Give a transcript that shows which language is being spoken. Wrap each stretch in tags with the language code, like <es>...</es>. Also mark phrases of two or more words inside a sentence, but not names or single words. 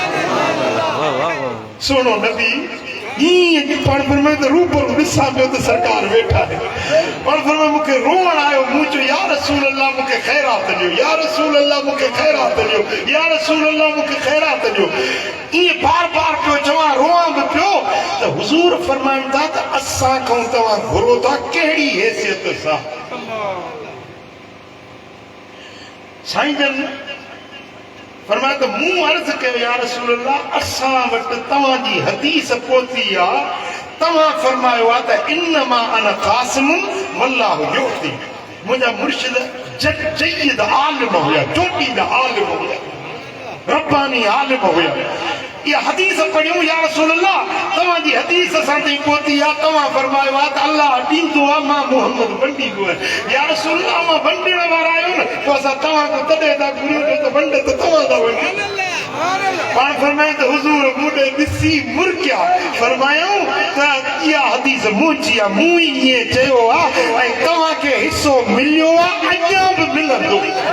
<sd>सुहिणो नबी हीअं पाण फरमाए त रूबरू ॾिसां पियो त सरकार वेठा आहिनि पाण फरमाए मूंखे रोअण आयो मूं चयो</sd> <ar>يا رسول الله</ar> <sd>मूंखे ख़ैरात ॾियो</sd> <ar>يا رسول الله</ar> <sd>मूंखे ख़ैरात ॾियो</sd> <ar>يا رسول الله</ar> <sd>मूंखे ख़ैरात ॾियो ईअं बार बार पियो चवां रोआं बि पियो त हुज़ूर फरमाइनि था त असां खां तव्हां घुरो था कहिड़ी हैसियत सां साईं जन फरमाया त मूं अर्ज़ कयो</sd> <ar>يا رسول الله</ar> <sd>असां वटि तव्हांजी हदीस पहुती आहे तव्हां फरमायो आहे त</sd> <ar>إنما أنا قاسم والله يعطي</ar> <sd>मुंहिंजा मुर्शिद जय्यद आलिम हुया चोटींदा आलिम हुया रब्बानी आलिम हुया इहा हदीस पढ़ियूं</sd> <ar>يا رسول الله</ar> <sd>तव्हांजी हदीस असां ताईं पहुती आहे तव्हां फरमायो आहे त अल्लाह ॾींदो आहे मां मुहम्मद वंडींदो आहियां</sd> <ar>يا رسول الله</ar> <sd>मां वंडण वारा आहियो न पोइ असां तव्हां खां तॾहिं था घुरियूं त वंड त तव्हां था वंडो पाण फरमाए त हुज़ूर मूं ॾे ॾिसी मुरकिया फरमायूं त इहा हदीस मुंहिंजी आहे मूं ई ईअं चयो आहे ऐं तव्हांखे हिसो मिलियो आहे अञा बि मिलंदो</sd>